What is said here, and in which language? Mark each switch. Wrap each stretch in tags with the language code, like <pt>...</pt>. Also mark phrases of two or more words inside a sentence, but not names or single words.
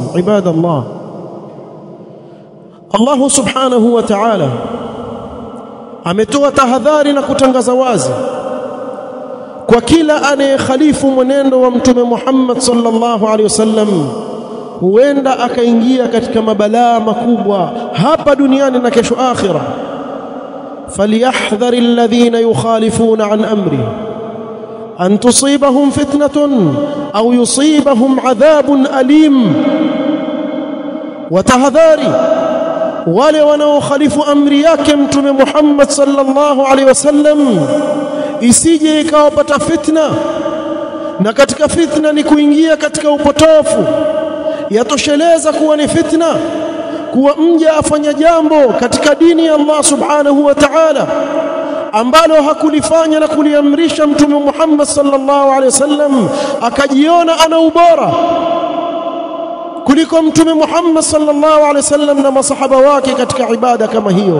<sw>Ibadallah, Allah subhanahu wa ta'ala ametoa tahadhari na kutangaza wazi kwa kila anayekhalifu mwenendo wa Mtume Muhammad</sw> <ar>صلى الله عليه وسلم,</ar> <sw>huenda akaingia katika mabalaa makubwa hapa duniani na kesho akhira.</sw> <ar>فليحذر الذين يخالفون عن أمره أن تصيبهم فتنة أو يصيبهم عذاب أليم.</ar> <sw>وتهذاري wale wanaokhalifu amri yake Mtume Muhammad</sw> <ar>صلى الله عليه وسلم,</ar> <sw>isije ikawapata fitna. Na katika fitna ni kuingia katika upotofu. Yatosheleza kuwa ni fitna kuwa mja afanya jambo katika dini ya Allah</sw> <ar>سبحانه وتعالى</ar> <sw>ambalo hakulifanya na kuliamrisha Mtume Muhammad</sw> <ar>صلى الله عليه وسلم,</ar> <sw>akajiona ana ubora kuliko Mtume Muhammad</sw> <ar>صلى الله عليه وسلم</ar> <sw>na masahaba wake katika ibada kama hiyo.</sw>